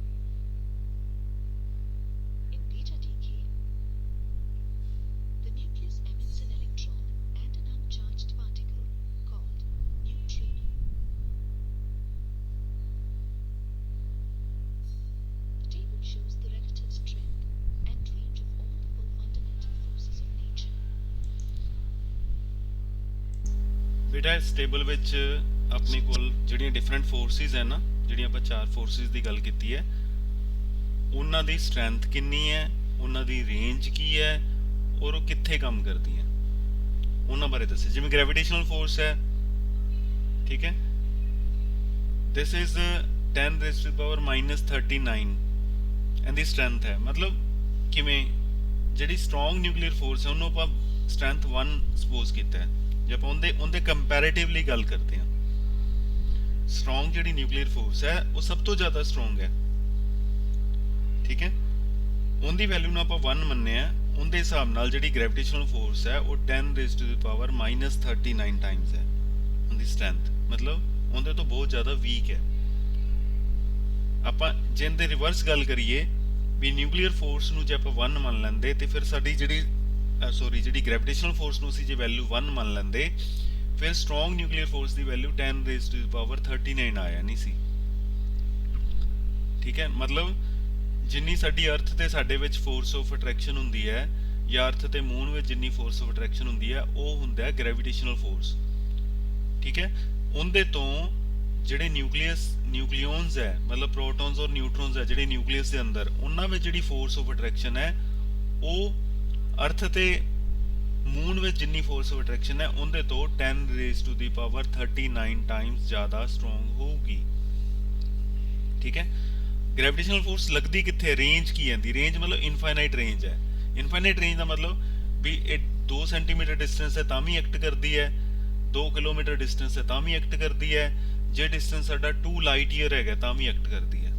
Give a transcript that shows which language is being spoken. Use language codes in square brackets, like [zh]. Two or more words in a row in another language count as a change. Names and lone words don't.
[en] In beta decay, the nucleus emits an electron and an uncharged particle called neutrino. The table shows the relative strength and range of all the four fundamental forces of nature. [pa] ਬੇਟਾ ਇਸ ਟੇਬਲ ਵਿੱਚ ਆਪਣੇ ਕੋਲ ਜਿਹੜੀਆਂ [en] different forces [pa] ਹੈ ਨਾ ਜਿਹੜੀਆਂ ਆਪਾਂ ਚਾਰ ਫੋਰਸਿਸ ਦੀ ਗੱਲ ਕੀਤੀ ਹੈ ਉਹਨਾਂ ਦੀ ਸਟਰੈਂਥ ਕਿੰਨੀ ਹੈ, ਉਹਨਾਂ ਦੀ ਰੇਂਜ ਕੀ ਹੈ, ਔਰ ਉਹ ਕਿੱਥੇ ਕੰਮ ਕਰਦੀਆਂ, ਉਹਨਾਂ ਬਾਰੇ ਦੱਸਿਆ। ਜਿਵੇਂ [en] gravitational force [pa] ਹੈ, ਠੀਕ ਹੈ, [en] this is 10 raised to the power minus 39 [pa] ਇਹਦੀ ਸਟਰੈਂਥ ਹੈ। ਮਤਲਬ ਕਿਵੇਂ, ਜਿਹੜੀ [en] strong nuclear force [pa] ਹੈ ਉਹਨੂੰ ਆਪਾਂ ਸਟਰੈਂਥ 1 ਸਪੋਜ਼ ਕੀਤਾ ਹੈ। ਜੇ ਆਪਾਂ ਉਹਦੇ ਕੰਪੈਰੇਟਿਵਲੀ ਗੱਲ ਕਰਦੇ ਹਾਂ, ਸਟਰੋਂਗ ਜਿਹੜੀ [en] nuclear force [pa] ਹੈ ਉਹ ਸਭ ਤੋਂ ਜ਼ਿਆਦਾ ਸਟਰੋਂਗ ਹੈ, ਠੀਕ ਹੈ, ਉਹਦੀ ਵੈਲਿਊ ਨੂੰ ਆਪਾਂ 1 ਮੰਨਿਆ, ਉਹਦੇ ਹਿਸਾਬ ਨਾਲ ਜਿਹੜੀ [en] gravitational force [pa] ਹੈ ਉਹ [en] 10 raised to the power minus 39 times [pa] ਹੈ ਉਹਦੀ ਸਟਰੈਂਥ। ਮਤਲਬ ਉਹਦੇ ਤੋਂ ਬਹੁਤ ਜ਼ਿਆਦਾ ਵੀਕ ਹੈ। ਆਪਾਂ ਜੇ ਇਹਦੇ ਰਿਵਰਸ ਗੱਲ ਕਰੀਏ ਵੀ [en] nuclear force [pa] ਨੂੰ ਜੇ ਆਪਾਂ 1 ਮੰਨ ਲੈਂਦੇ ਤੇ ਫਿਰ ਸਾਡੀ ਜਿਹੜੀ [en] gravitational force [pa] ਨੂੰ ਅਸੀਂ ਜੇ ਵੈਲਿਊ 1 ਮੰਨ ਲੈਂਦੇ, ਫਿਰ [en] strong nuclear force [pa] ਦੀ ਵੈਲਿਊ [en] 10 raised to the power 39 [pa] ਆਇਆ ਨਹੀਂ ਸੀ, ਠੀਕ ਹੈ। ਮਤਲਬ ਜਿੰਨੀ ਸਾਡੀ ਅਰਥ ਤੇ ਸਾਡੇ ਵਿੱਚ [en] force of attraction [pa] ਹੁੰਦੀ ਹੈ, ਜਾਂ ਅਰਥ ਤੇ ਮੂਨ ਵਿੱਚ ਜਿੰਨੀ [en] force of attraction [pa] ਹੁੰਦੀ ਹੈ, ਉਹ ਹੁੰਦਾ ਹੈ [en] gravitational force, [pa] ਠੀਕ ਹੈ। ਉਹਦੇ ਤੋਂ ਜਿਹੜੇ ਨਿਊਕਲੀਓਨਸ ਹੈ, ਮਤਲਬ ਪ੍ਰੋਟੋਨਸ ਔਰ ਨਿਊਟਰੋਨਸ ਹੈ ਜਿਹੜੇ ਨਿਊਕਲੀਅਸ ਦੇ ਅੰਦਰ, ਉਹਨਾਂ ਵਿੱਚ ਜਿਹੜੀ [en] force of attraction [pa] ਹੈ ਉਹ ਅਰਥ ਤੇ ਮੂਨ ਵਿੱਚ ਜਿੰਨੀ [en] force of attraction [pa] ਹੈ ਉਹਦੇ ਤੋਂ [en] 10 raised to the power 39 times [pa] ਜ਼ਿਆਦਾ ਸਟਰੋਂਗ ਹੋਊਗੀ, ਠੀਕ ਹੈ। [en] gravitational force [pa] ਲੱਗਦੀ ਕਿੱਥੇ, ਰੇਂਜ ਕੀ ਆਂਦੀ, ਰੇਂਜ ਮਤਲਬ [en] infinite range [pa] ਹੈ। [en] infinite range [pa] ਦਾ ਮਤਲਬ ਵੀ ਇਹ 2 [en] centimeter distance [pa] ਹੈ ਤਾਂ ਵੀ ਐਕਟ ਕਰਦੀ ਹੈ, 2 [en] kilometer distance [pa] ਹੈ ਤਾਂ ਵੀ ਐਕਟ ਕਰਦੀ ਹੈ, ਜੇ ਡਿਸਟੈਂਸ ਸਾਡਾ 2 [en] light year [pa] ਹੈਗਾ ਤਾਂ ਵੀ ਐਕਟ ਕਰਦੀ ਹੈ।